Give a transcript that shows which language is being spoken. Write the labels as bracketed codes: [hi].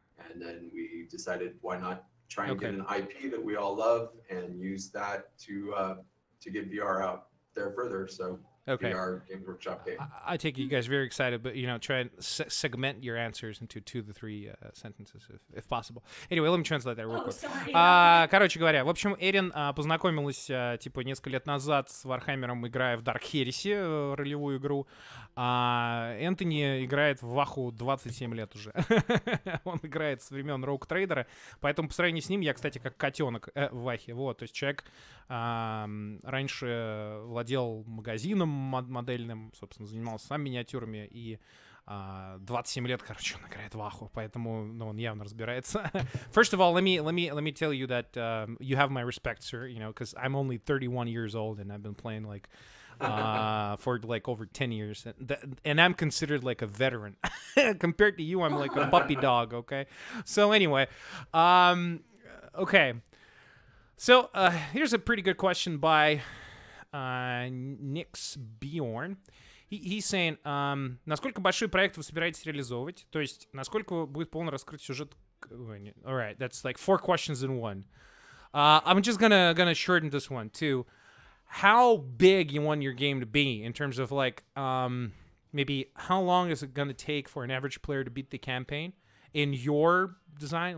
[en] And then we decided, why not try and get an IP that we all love and use that to get VR out there further. So VR Games Workshop game. I take it you guys are very excited, but, you know, try and segment your answers into 2 to 3 sentences, if possible. Anyway, let me translate that real quick. [ru] Короче говоря, в общем, Эрин познакомилась, типа, несколько лет назад с Вархаммером, играя в Dark Heresy, ролевую игру. А Энтони играет в Ваху 27 лет уже. Он играет с времен Rogue Trader, поэтому по сравнению с ним я, кстати, как котенок в Вахе. Вот, то есть человек раньше владел магазином модельным, собственно, занимался сам миниатюрами, и 27 лет, короче, он играет в Аху, поэтому, ну, он явно разбирается. [en] First of all, let me tell you that you have my respect, sir, you know, because I'm only 31 years old, and I've been playing, like, for, like, over 10 years, and I'm considered, like, a veteran. Compared to you, I'm like a puppy dog, okay? So, anyway, okay. So, here's a pretty good question by Nix Bjorn. He's saying, [ru] насколько большой проект вы собираетесь реализовывать? То есть, насколько будет полно раскрыть сюжет? [en] All right, that's like 4 questions in one. I'm just gonna shorten this one too. How big you want your game to be in terms of, like, maybe how long is it gonna take for an average player to beat the campaign in your design?